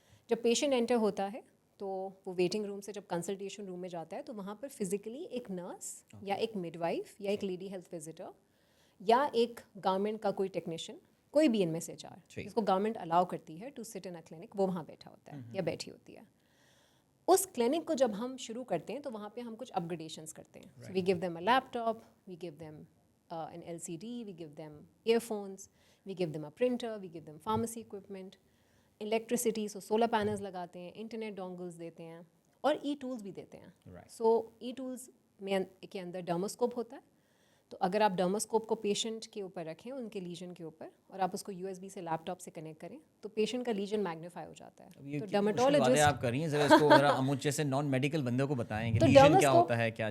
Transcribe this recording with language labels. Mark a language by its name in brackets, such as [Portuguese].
[Urdu] جب patient inter ہوتا ہے تو وہ ویٹنگ روم سے جب کنسلٹیشن روم میں جاتا ہے تو وہاں پر فزیکلی ایک نرس یا ایک مڈ وائف یا ایک لیڈی ہیلتھ وزٹر یا ایک گورنمنٹ کا کوئی ٹیکنیشین, کوئی بھی ان میں سے 4 جس کو گورنمنٹ الاؤ کرتی ہے [English] to sit in a clinic, [Urdu] وہ وہاں بیٹھا ہوتا ہے یا بیٹھی ہوتی ہے. اس کلینک کو جب ہم شروع کرتے ہیں تو وہاں پہ ہم کچھ اپ گریڈیشنس کرتے ہیں. [English] we give them a laptop, we give them an LCD, we give them earphones, we give them a printer, we give them pharmacy equipment, electricity, so solar panels [Urdu] لگاتے ہیں, [English] internet dongles [Urdu] دیتے ہیں اور ٹولز بھی دیتے ہیں. سو tools میں کے اندر ڈرموسکوپ ہوتا ہے, تو اگر آپ ڈرموسکوپ کو پیشنٹ کے اوپر رکھیں ان کے لیجن کے اوپر اور آپ اس کو USB سے لیپ ٹاپ سے کنیکٹ کریں تو پیشنٹ کا لیجن میگنیفائی ہو جاتا ہے. تو ڈرماٹولوجسٹ آپ کر رہی ہیں ذرا اس کو ذرا اموچے سے نان میڈیکل بندوں کو بتائیں کہ لیجن کیا ہوتا ہے, کیا.